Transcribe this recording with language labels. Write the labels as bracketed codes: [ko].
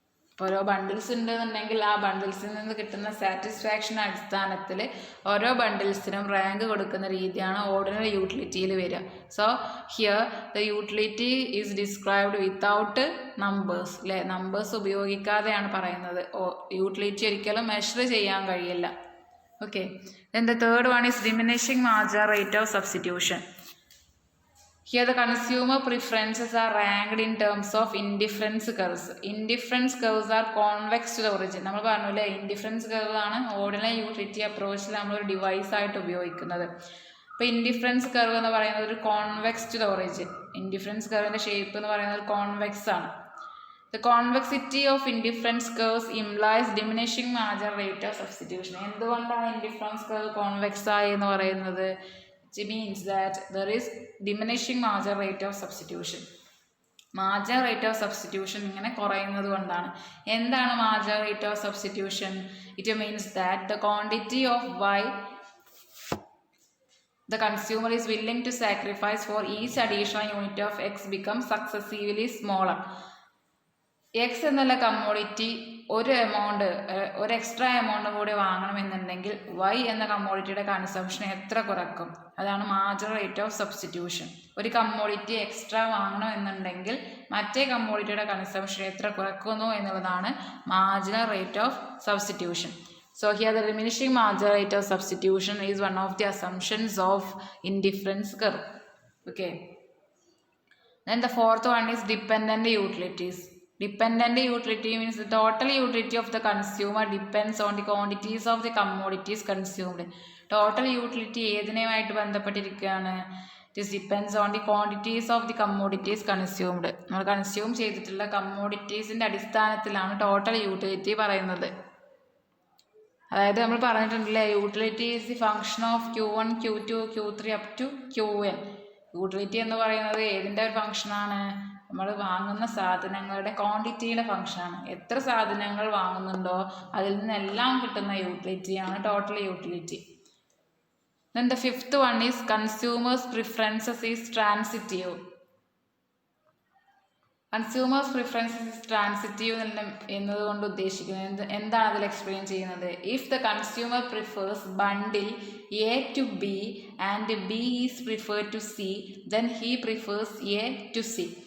[ml] ഇപ്പോൾ ഓരോ ബണ്ടിൽസ് ഉണ്ടെന്നുണ്ടെങ്കിൽ ആ ബണ്ടിൽസിൽ നിന്ന് കിട്ടുന്ന സാറ്റിസ്ഫാക്ഷൻ അടിസ്ഥാനത്തിൽ ഓരോ ബണ്ടിൽസിനും റാങ്ക് കൊടുക്കുന്ന രീതിയാണ് ഓർഡിനൽ യൂട്ടിലിറ്റിയിൽ വരിക. [en] So here the utility is described without numbers അല്ലേ. [ml] നമ്പേഴ്സ് ഉപയോഗിക്കാതെയാണ് പറയുന്നത്. യൂട്ടിലിറ്റി ഒരിക്കലും മെഷർ ചെയ്യാൻ കഴിയില്ല. [en] Okay, then the third one is diminishing marginal rate of substitution. Here the consumer preferences are ranked in terms of indifference curves. Indifference curves are convex to the origin. [ml] നമ്മൾ പറഞ്ഞു അല്ലേ, indifference curve ആണ് ordinal utility അപ്രോച്ചിൽ നമ്മളൊരു device ആയിട്ട് ഉപയോഗിക്കുന്നത്. അപ്പോൾ indifference curve എന്ന് പറയുന്നത് ഒരു [en] Convex to the origin. [ml] Indifference കർവിൻ്റെ shape എന്ന് പറയുന്നത് കോൺവെക്സ് ആണ്. [en] The convexity of indifference curves implies diminishing marginal rate of substitution. [ml] എന്തുകൊണ്ടാണ് ഇൻഡിഫറൻസ് കർവ് കോൺവെക്സ് ആയി എന്ന് പറയുന്നത്? [en] It means that there is diminishing marginal rate of substitution. [ml] Marginal rate of substitution ഇങ്ങനെ കുറയുന്നത് കൊണ്ടാണ്. എന്താണ് marginal rate of substitution? [en] It means that the quantity of Y the consumer is willing to sacrifice for each additional unit of X becomes successively smaller. [ml] X എന്നുള്ള commodity ഒരു extra amount കൂടി വാങ്ങണമെന്നുണ്ടെങ്കിൽ Y എന്ന കമ്മോഡിറ്റിയുടെ consumption എത്ര കുറക്കും? അതാണ് marginal rate of substitution. ഒരു commodity extra വാങ്ങണമെന്നുണ്ടെങ്കിൽ മറ്റേ കമ്മോഡിറ്റിയുടെ consumption എത്ര കുറക്കുന്നു എന്നുള്ളതാണ് marginal rate of substitution. [en] So here the diminishing marginal rate of substitution is one of the assumptions of indifference curve. Okay. Then the fourth one is dependent utilities. Dependent utility means the total utility of the consumer depends on the quantities of the commodities consumed. [ml] Total utility ഏതിനുമായിട്ട് ബന്ധപ്പെട്ടിരിക്കുകയാണ്? [en] This depends on the quantities of the commodities consumed. [ml] നമ്മൾ consume ചെയ്തിട്ടുള്ള കമ്മോഡിറ്റീസിൻ്റെ അടിസ്ഥാനത്തിലാണ് total utility പറയുന്നത്. അതായത് നമ്മൾ പറഞ്ഞിട്ടുണ്ടല്ലേ, [en] Utility is the function of Q1, Q2, Q3 up to Qn. [ml] Utility എന്ന് പറയുന്നത് ഏതിൻ്റെ ഒരു ഫങ്ഷനാണ്? നമ്മൾ വാങ്ങുന്ന സാധനങ്ങളുടെ ക്വാണ്ടിറ്റിയുടെ ഫങ്ഷനാണ്. എത്ര സാധനങ്ങൾ വാങ്ങുന്നുണ്ടോ അതിൽ നിന്നെല്ലാം കിട്ടുന്ന യൂട്ടിലിറ്റിയാണ് total utility. [en] Then the fifth one is consumers' preferences is transitive. Consumers preferences is transitive [ml] എന്നതുകൊണ്ട് ഉദ്ദേശിക്കുന്നത് എന്താണ് അതിൽ എക്സ്പ്ലെയിൻ ചെയ്യുന്നത്? [en] If the consumer prefers bundle A to B and B is preferred to C then he prefers A to C.